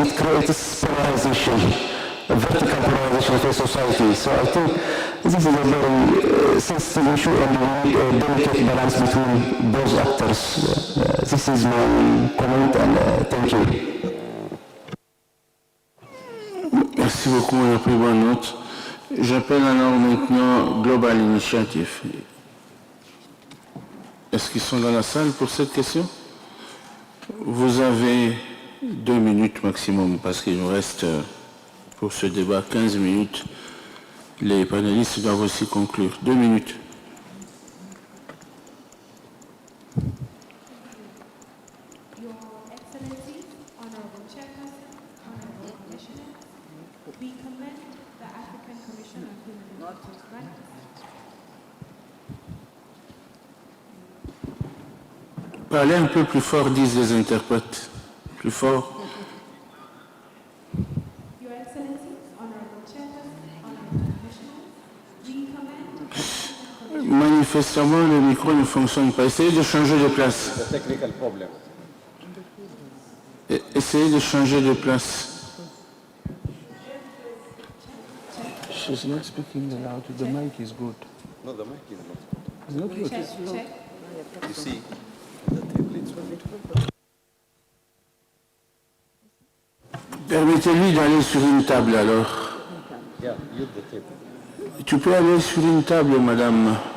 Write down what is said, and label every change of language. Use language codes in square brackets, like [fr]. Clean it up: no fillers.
[en] It creates polarization, a vertical polarization of the society. So I think this is a very sensitive issue and we need a delicate balance between those actors. This is my comment and thank you. [fr] Merci beaucoup, on a pris bonne note. J'appelle alors maintenant Global Initiative. Est-ce qu'ils sont dans la salle pour cette question? Vous avez 2 minutes maximum parce qu'il nous reste pour ce débat 15 minutes. Les panélistes doivent aussi conclure. 2 minutes. [en] Your Excellencies, Honorable Chairperson, Honorable Commissioners, we commend the African Commission on Human Rights. [fr] Parlez un peu plus fort, disent les interprètes. Plus fort. [en] Your Excellencies, Honorable Chairperson, Honorable Commissioners, we commend [fr] Manifestement, le micro ne fonctionne pas. Essayez de changer de place. Essayez de changer de place. [en] She's not speaking loud. The mic is good. No, the mic is not good. check. You see, the table it's good. [fr] Permettez-lui d'aller sur une table alors. [en] Yeah, use the table. [fr] Tu peux aller sur une table, madame.